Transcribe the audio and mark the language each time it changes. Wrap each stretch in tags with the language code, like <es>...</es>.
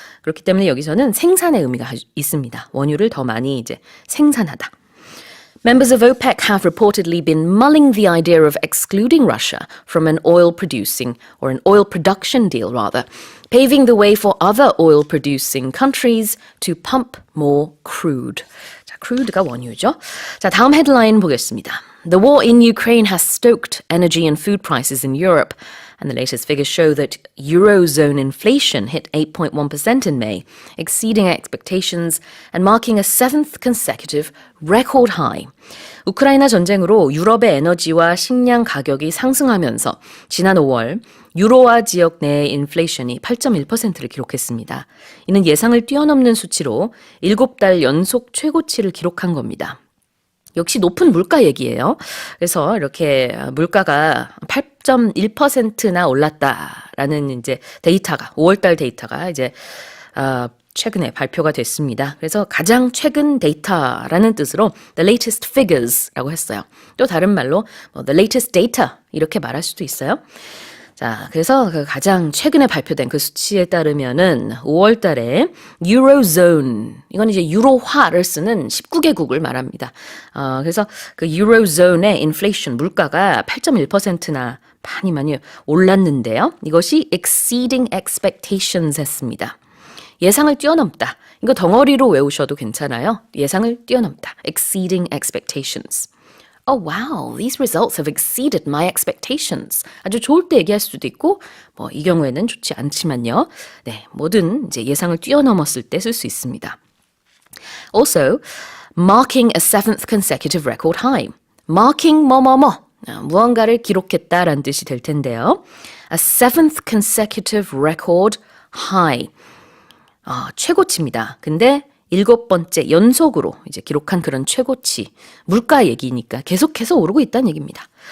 <ko>그렇기 때문에 여기서는 생산의 의미가 있습니다. 원유를 더 많이 이제 생산하다.</ko> <en>Members of OPEC have reportedly been mulling the idea of excluding Russia from an oil producing, or an oil production deal rather, paving the way for other oil producing countries to pump more crude.</en> <ko>자, crude가 원유죠. 자, 다음 헤드라인 보겠습니다.</ko> <en>The war in Ukraine has stoked energy and food prices in Europe, and the latest figures show that Eurozone inflation hit 8.1% in May, exceeding expectations and marking a seventh consecutive record high.</en> <ko>우크라이나 전쟁으로 유럽의 에너지와 식량 가격이 상승하면서 지난 5월 유로화 지역 내의 인플레이션이 8.1%를 기록했습니다. 이는 예상을 뛰어넘는 수치로 7달 연속 최고치를 기록한 겁니다. 역시 높은 물가 얘기예요. 그래서 이렇게 물가가 8.1%나 올랐다라는 이제 데이터가 5월달 데이터가 이제 최근에 발표가 됐습니다. 그래서 가장 최근 데이터라는 뜻으로</ko> <en>the latest figures</en> <ko>라고 했어요. 또 다른 말로</ko> <en>the latest data</en> <ko>이렇게 말할 수도 있어요. 자, 그래서 그 가장 최근에 발표된 그 수치에 따르면은 5월 달에 Eurozone, 이건 이제 유로화를 쓰는 19개국을 말합니다. 그래서 그 Eurozone의 인플레이션, 물가가 8.1%나 많이 올랐는데요. 이것이</ko> <en>exceeding expectations</en> <ko>했습니다. 예상을 뛰어넘다. 이거 덩어리로 외우셔도 괜찮아요. 예상을 뛰어넘다.</ko> <en>exceeding expectations. Oh wow, these results have exceeded my expectations.</en> <ko>아주 좋을 때 얘기할 수도 있고, 이 경우에는 좋지 않지만요. 네, 뭐든 이제 예상을 뛰어넘었을 때 쓸 수 있습니다.</ko> <en>Also, marking a seventh consecutive record high.</en> <ko>Marking 무언가를 기록했다라는 뜻이 될 텐데요.</ko> <en>A seventh consecutive record high.</en> <ko>최고치입니다. 근데 7번째 연속으로 이제 기록한 그런 최고치, 물가 얘기니까 계속해서 오르고 있다는 얘기입니다.</ko>